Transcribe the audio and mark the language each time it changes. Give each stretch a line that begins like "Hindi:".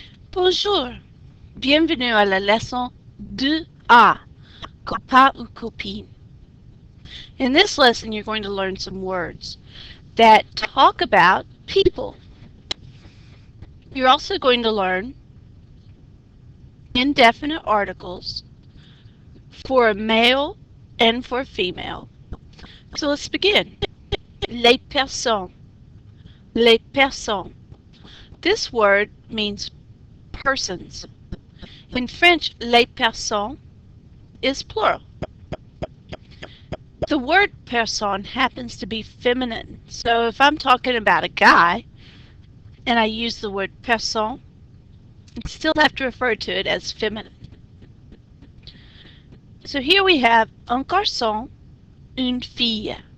French: Bonjour, bienvenue à la leçon 2A, copain ou copine.
English: In this lesson, you're going to learn some words that talk about people. You're also going to learn indefinite articles for male and for female. So let's begin.
French: Les personnes. Les personnes.
English: This word means persons. In French, les personnes is plural. The word personne happens to be feminine. So if I'm talking about a guy and I use the word personne, I still have to refer to it as feminine. So here we have un garçon, une fille.